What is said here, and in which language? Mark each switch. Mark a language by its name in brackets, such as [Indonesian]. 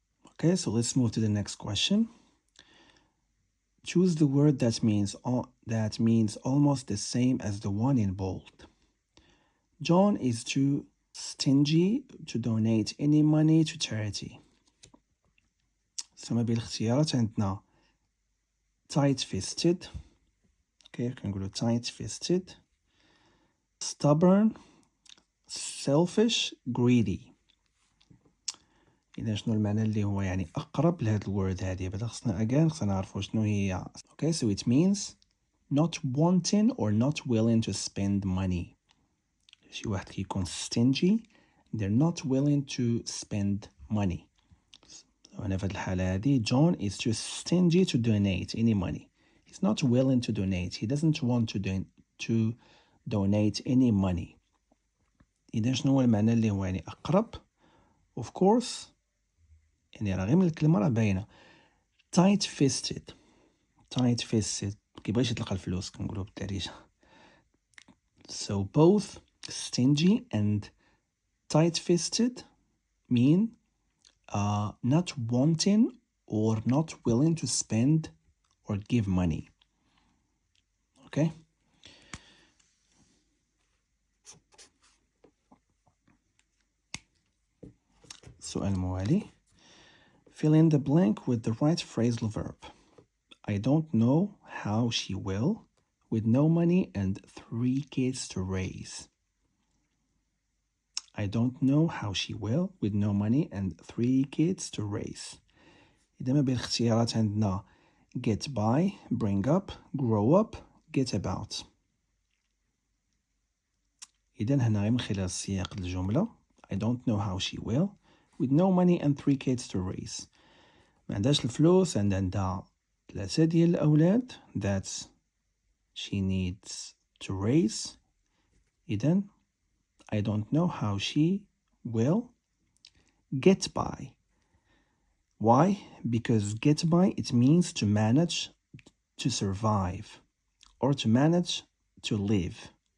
[English] Okay, so let's move to the next question. Choose the word that means almost the same as the one in bold. John is too stingy to donate any money to charity. [Arabic] ما بين الاختيارات عندنا tight-fisted. [English] Okay, [Arabic] كنقولوا [English] tight-fisted, stubborn, selfish, greedy. [Arabic] إذا شنو المعنى اللي هو يعني أقرب لهاد الورد هذه؟ بعدا خصنا نعرفوا شنو هي. [English] Okay, so it means not wanting or not willing to spend money. [Arabic] شي واحد كيكون [English] stingy, they're not willing to spend money. [Arabic] هنا في الحالة هذه [English] John is too stingy to donate any money. He's not willing to donate. He doesn't want to donate any money. [Arabic] إذا شنو هو المعنى اللي هو يعني أقرب؟ [English] Of course [Arabic] يعني راه غير من الكلمة راه باينة. tight-fisted كيبغيش يطلق الفلوس كنقولوا بالدارجة. [English] So both stingy and tight-fisted mean not wanting or not willing to spend or give money. Okay? [Arabic] السؤال الموالي. [English] Fill in the blank with the right phrasal verb. I don't know how she will with no money and 3 kids to raise. I don't know how she will with no money and 3 kids to raise. [Arabic] إذا ما بين الاختيارات عندنا [English] get by, bring up, grow up, get about. [Arabic] إذا هنا من خلال سياق الجملة [English] I don't know how she will with no money and 3 kids to raise. [Arabic] ما عندهاش الفلوس عندها 3 ديال الأولاد [English] that she needs to raise. [Arabic] إذا [English] I don't know how she will get by. Why? Because get by, it means to manage to survive or to manage to live.